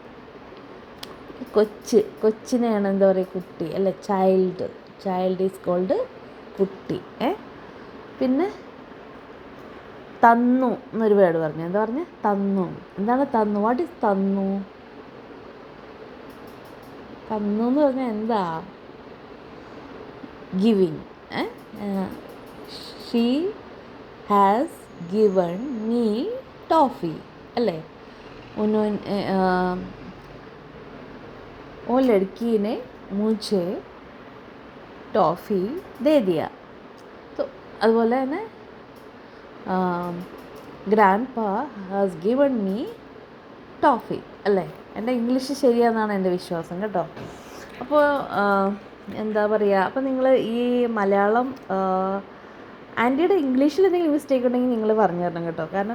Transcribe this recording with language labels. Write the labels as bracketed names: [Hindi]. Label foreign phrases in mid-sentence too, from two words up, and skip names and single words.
[Malayalam] കൊച്ചിനെയാണ് എന്താ പറയുക? കുട്ടി അല്ലേ? [English] child is called കുട്ടി. [Malayalam] പിന്നെ തന്നു എന്നൊരു വേർഡ് പറഞ്ഞു. എന്താ പറഞ്ഞ്? തന്നു. എന്താണ് തന്നു? [English] what is [Malayalam] തന്നു? തന്നു എന്ന് പറഞ്ഞാൽ എന്താ? [English] giving. she has given me [Hindi] टॉफ़ी अल्ले वो लड़की ने मुझे टॉफ़ी दे दिया. [English] तो [Malayalam] അതുപോലെ തന്നെ [English] grandpa has given me toffee അല്ലേ? [Malayalam] എൻ്റെ ഇംഗ്ലീഷ് ശരിയാണെന്നാണ് എൻ്റെ വിശ്വാസം കേട്ടോ. അപ്പോൾ എന്താ പറയുക, അപ്പോൾ നിങ്ങൾ ഈ മലയാളം ആൻറ്റിയുടെ ഇംഗ്ലീഷിൽ എന്തെങ്കിലും മിസ്റ്റേക്ക് ഉണ്ടെങ്കിൽ നിങ്ങൾ പറഞ്ഞു തരണം കേട്ടോ.